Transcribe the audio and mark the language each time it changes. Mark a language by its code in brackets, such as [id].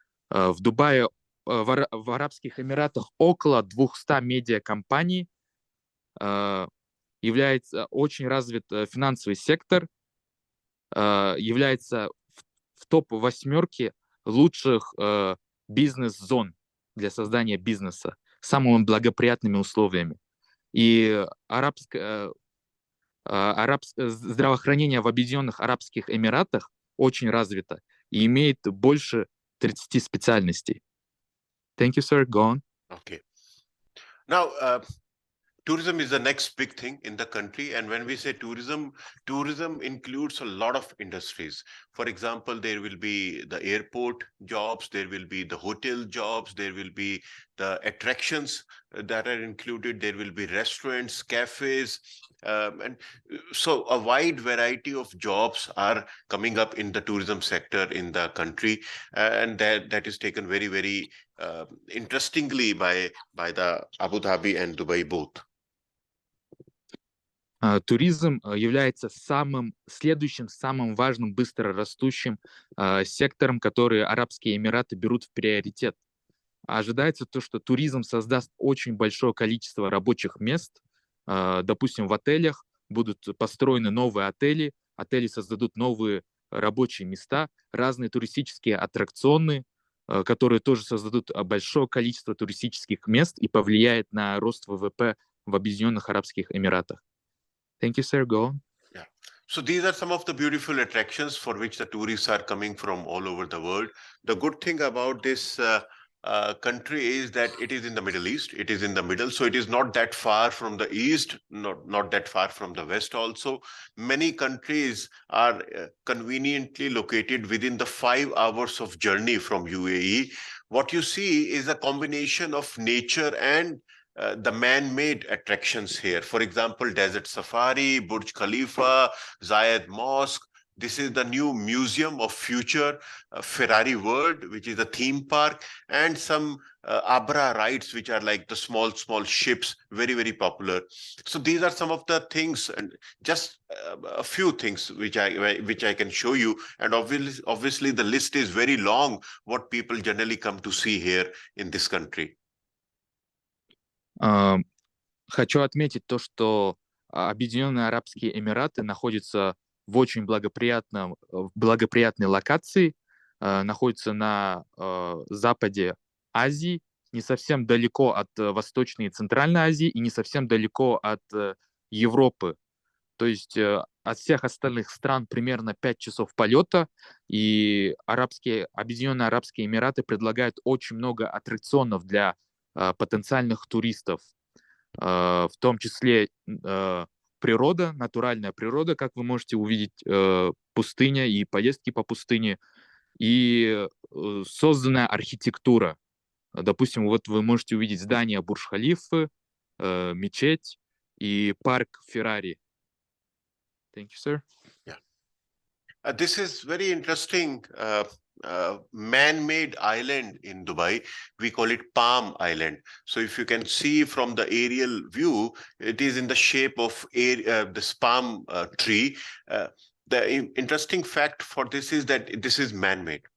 [ru] В Дубае, в Арабских Эмиратах около 200 медиакомпаний, является очень развит финансовый сектор, является в топ-8 лучших бизнес-зон для создания бизнеса самыми благоприятными условиями. И здравоохранение в Объединенных Арабских Эмиратах очень развито и имеет больше 30 специальностей. [en] Thank you, sir. Go on. Okay. Now, tourism is the next big thing in the country. And when we say tourism, tourism includes a lot of industries. For example, there will be the airport jobs, there will be the hotel jobs, there will be the attractions that are included, there will be restaurants, cafes, and so a wide variety of jobs are coming up in the tourism sector in the country, and that is taken very, very interestingly by the Abu Dhabi and Dubai both. [ru] Туризм является следующим самым важным, быстро растущим сектором, который Арабские Эмираты берут в приоритет. Ожидается то, что туризм создаст очень большое количество рабочих мест. Допустим, в отелях будут построены новые отели, отели создадут новые рабочие места, разные туристические аттракционы, которые тоже создадут большое количество туристических мест и повлияет на рост ВВП в Объединенных Арабских Эмиратах. [en] Thank you, sir. Go on. Yeah. So these are some of the beautiful attractions for which the tourists are coming from all over the world. The good thing about this country is that it is in the Middle East. It is in the middle, so it is not that far from the east, not that far from the west also. Many countries are conveniently located within the 5 hours of journey from UAE. What you see is a combination of nature and the man-made attractions here. For example, Desert Safari, Burj Khalifa, Zayed Mosque. This is the new Museum of Future, Ferrari World, which is a theme park, and some Abra rides, which are like the small ships, very, very popular. So these are some of the things, and just a few things which I can show you. And obviously the list is very long, what people generally come to see here in this country. [ru] Хочу отметить то, что Объединенные Арабские Эмираты находятся в очень благоприятной локации, находятся на западе Азии, не совсем далеко от Восточной и Центральной Азии и не совсем далеко от Европы. То есть от всех остальных стран примерно 5 часов полета, и Объединенные Арабские Эмираты предлагают очень много аттракционов для потенциальных туристов, в том числе природа, натуральная природа, как вы можете увидеть, пустыня и поездки по пустыне, и созданная архитектура. Допустим, вот вы можете увидеть здание Бурдж-Халифы, мечеть и парк Феррари. [en] Thank you, sir. Yeah. This is very interesting. Man-made island in Dubai. We call it Palm Island. So if you can see from the aerial view, it is in the shape of this palm tree. The interesting fact for this is that this is man-made.